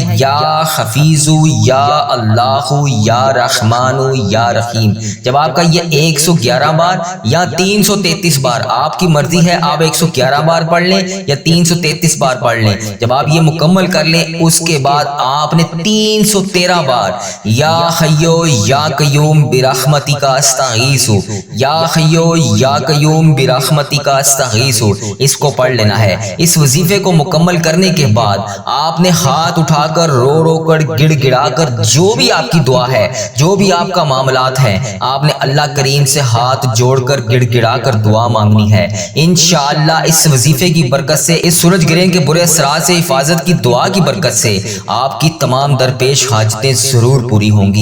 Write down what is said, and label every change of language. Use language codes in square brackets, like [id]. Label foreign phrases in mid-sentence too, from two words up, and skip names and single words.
[ar] یا حفیظ یا اللہ یا رحمان یا رحیم۔ [ur] جب آپ کا یہ 111 بار یا 333 بار، آپ کی مرضی ہے، آپ 111 بار پڑھ لیں یا 333 بار پڑھ لیں۔ جب آپ یہ مکمل کر لیں اس کے بعد آپ نے 13 बार [ar] يا حي يا قيوم برحمتك أستغيث, يا حي يا قيوم برحمتك أستغيث, [ur] اس کو پڑھ لینا ہے. اس وظیفے کو مکمل کرنے کے بعد آپ نے ہاتھ اٹھا کر رو رو کر گڑگڑا کر جو بھی آپ کی دعا ہے، جو بھی آپ کا معاملات ہے، آپ نے اللہ کریم سے ہاتھ جوڑ کر گڑگڑا کر دعا مانگنی ہے. انشاءاللہ اس وظیفے کی برکت سے، اس سورج گرہن کے برے اثرات سے حفاظت کی دعا کی برکت سے آپ کی تمام درپیش حاجتیں ضرور پوری ہوں گی.